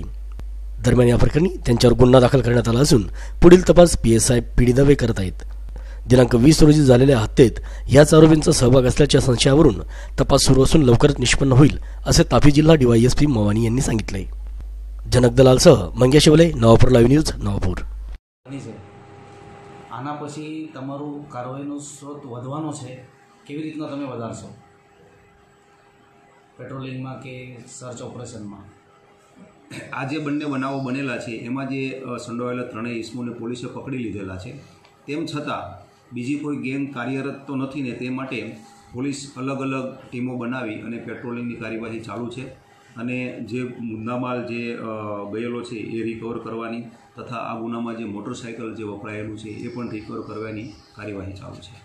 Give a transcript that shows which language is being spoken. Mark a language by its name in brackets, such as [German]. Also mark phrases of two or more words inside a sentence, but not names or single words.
[Marathi] दरम्यान या प्रकरणी त्यांच्यावर गुन्हा दाखल करण्यात आला असून पुढील तपास PSI PD दवे करत आहेत। दिनांक 20 रोजी झालेल्या हत्येत याच आरोपींचा सहभाग असल्याच्या संशयावरून तपास सुरू असून लवकरच निष्पन्न होईल असे तापी जिल्हा DYSP मवानी यांनी सांगितले। जनक दलालसह मंगेश शिवले, नवापूर लाईव्ह न्यूज, नवापूर। [Gujarati] આના પછી તમારું કાર્યવાહીનો સ્ત્રોત વધવાનો છે, કેવી રીતના તમે વધારશો પેટ્રોલિંગમાં કે સર્ચ ઓપરેશનમાં? આ જે બંને બનાવો બનેલા છે એમાં જે સંડોવાયેલા 3 ઇસમોને પોલીસે પકડી લીધેલા છે, તેમ છતાં બીજી કોઈ ગેંગ કાર્યરત તો નથી ને, તે માટે પોલીસ અલગ અલગ ટીમો બનાવી અને પેટ્રોલિંગની કાર્યવાહી ચાલુ છે અને જે મુદ્દામાલ જે ગયેલો છે એ રિકવર કરવાની તથા આ ગુનામાં જે મોટરસાઇકલ જે વપરાયેલું છે એ પણ રિકવર કરવાની કાર્યવાહી ચાલુ છે।